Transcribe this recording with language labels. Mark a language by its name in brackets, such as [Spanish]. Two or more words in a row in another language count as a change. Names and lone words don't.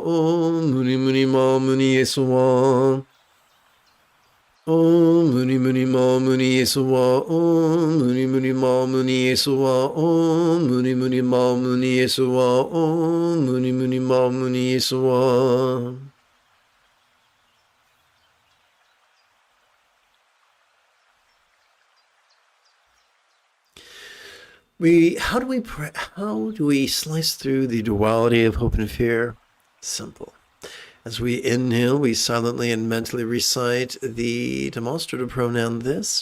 [Sanskrit] ॐ मुनि मुनि महा मुनये स्वाहा. ॐ मुनि मुनि महा मुनये स्वाहा. ॐ मुनि मुनि महा मुनये स्वाहा। ॐ मुनि मुनि महा मुनये स्वाहा. ॐ मुनि मुनि महा मुनये स्वाहा. [English] How do we slice through the duality of hope and fear? Simple. As we inhale, we silently and mentally recite the demonstrative pronoun this.